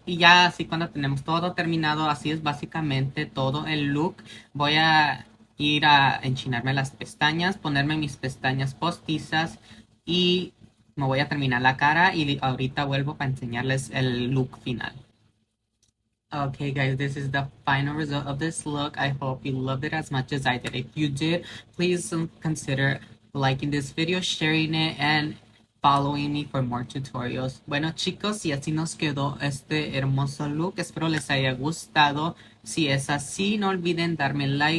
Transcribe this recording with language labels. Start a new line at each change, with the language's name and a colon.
Spanish: Y ya así cuando tenemos todo terminado, así es básicamente todo el look. Voy a ir a enchinarme las pestañas, ponerme mis pestañas postizas y me voy a terminar la cara y ahorita vuelvo para enseñarles el look final.
English: Okay, guys, this is the final result of this look. I hope you loved it as much as I did. If you did, please consider liking this video, sharing it, and following me for more tutorials.
Spanish: Bueno chicos, y así nos quedó este hermoso look. Espero les haya gustado. Si es así, no olviden darme like